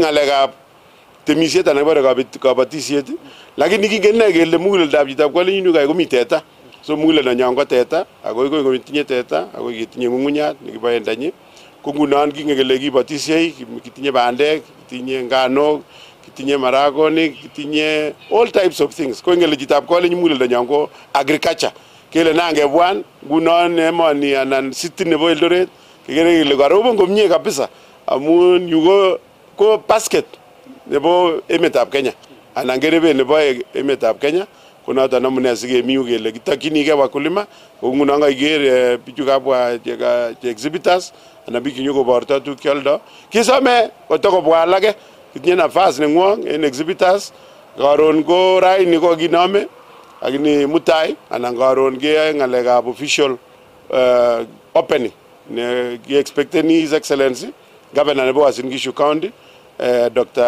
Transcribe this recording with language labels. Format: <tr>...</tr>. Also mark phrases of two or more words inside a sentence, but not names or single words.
<kln>ngalekab temisiet anan bare kabatisiet lakini kingen kele muguleldab chitab kolenjin kai komi teta so muguleldo nyon ko teta ako ko tinye teta ako kitinye ngungunyat nekiboen danyi ko ngunon kingen kele kibatisiei kitinye bandek kitinye nganok kitinye maragonik kitinye</kln> <en>all types of things</en> <kln>ko ngele chitab kolenjin muguleldo nyon ko agriculture kele nangebwan ngunon emoni anan city nebo Eldoret kigere kele karobon komie kabisa amun yuko ko basket nebo emetab Kenya anan gerebe nebo emetab Kenya konoton amune sikemiu kele kitakyinige wakulima ko ngunon kaiker bichu kabwa che exhibitors anan bichu nyokoborto tuguk kioldo kisome kotokobwa alake kitinye nafas nengwong en exhibitors karon ko raini ko kinome lakini mutai anan karon keyoe ngalekab</kln> <en>official opening</en> <kln>ne ki-expecteni</kln> <en>His Excellency Governor</en> <kln>nebo Uasin Gishu County Dr.</kln>